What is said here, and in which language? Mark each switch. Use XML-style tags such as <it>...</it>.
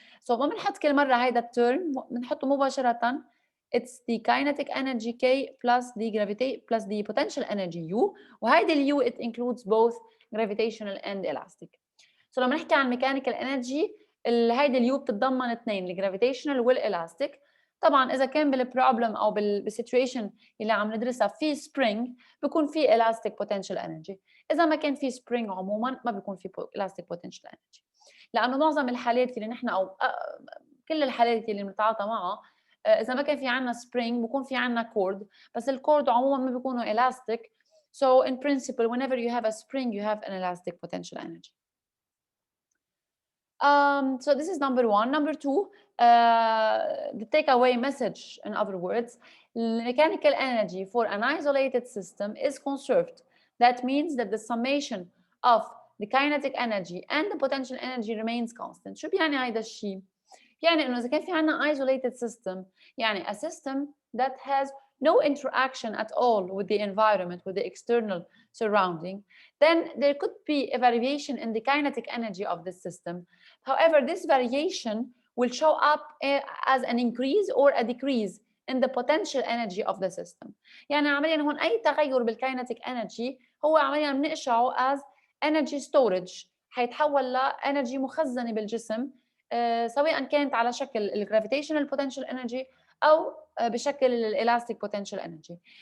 <ar>So ما بنحط كل مرة هيدا الترم، بنحطه مباشرة.</ar> <en>It's the kinetic energy K plus the plus the potential energy U.</en> <ar>وهيدي ال</ar> <en>U it includes both gravitational and elastic.</en> <ar>So لما نحكي عن mechanical energy هيدي ال U بتتضمن اثنين، الجرافيتيشنال والالاستيك. طبعا اذا كان بالبروبلم او بالسيتويشن اللي عم ندرسها في سبرينج بيكون في elastic potential energy. اذا ما كان في سبرينج عموما ما بيكون في elastic potential energy، لانه معظم الحالات اللي نحن او كل الحالات اللي بنتعاطى معها اذا ما كان في عندنا سبرينج بيكون في عندنا كورد، بس الكورد عموما ما بيكونوا elastic.</ar> <en>So in principle whenever you have a spring you have an elastic potential energy. So this is number one. Number two, the takeaway message, in other words, mechanical energy for an isolated system is conserved. That means that the summation of the kinetic energy and the potential energy remains constant.</en> <ar>شو بيعني هيدا الشيء؟ يعني إنه إذا كان في عنا</ar> <en>isolated system،</en> <ar>يعني</ar> <en>a system that has no interaction at all with the environment, with the external surrounding, then there could be a variation in the kinetic energy of the system. However, this variation will show up as an increase or a decrease in the potential energy of the system.</en> <ar>يعني عمليا هون أي تغير بالkinetic energy هو عمليا بنقشعه</ar> <en>as energy storage،</en> <ar>حيتحول لenergy مخزنة بالجسم، سواء كانت على شكل الجرافيتيشنال بوتنشال انرجي او بشكل الالاستيك بوتنشال انرجي.</ar>